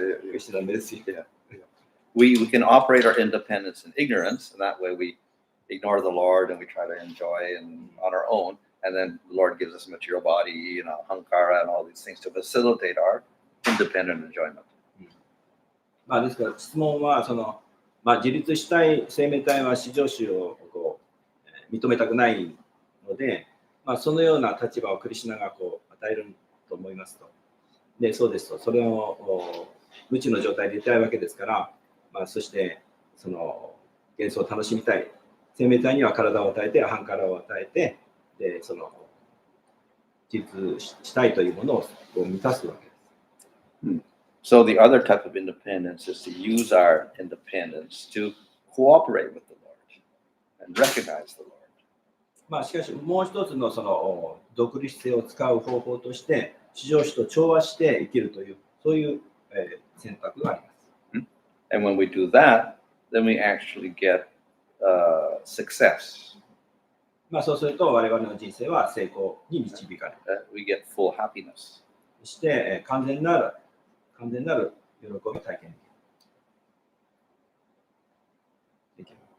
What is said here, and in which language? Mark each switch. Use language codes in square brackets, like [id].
[en] Krishna mercy. Yeah. We can operate our independence in ignorance, and that way we ignore the Lord and we try to enjoy and on our own. And then the Lord gives us a material body, hankara, and all these things to facilitate our independent enjoyment. [ja] ですから質問は自立したい生命体は至上主を認めたくないので、そのような立場をクリシュナが与えると思いますと。で、そうですと。それを無知の状態でいたいわけですから、そしてその幻想を楽しみたい生命体には体を与えて、アハンカラを与えて、でその自立したいというものを満たすわけです。 [en] So the other type of independence is to use our independence to cooperate with the Lord and recognize the Lord. [ja] しかしもう一つのその独立性を使う方法として、至上主と調和して生きるというそういう選択があります。 [en] And when we do that, then we actually get success. [ja] まあそうすると我々の人生は成功に導かれる。 [en] We get full happiness. [ja] そして完全なる喜びを体験できる。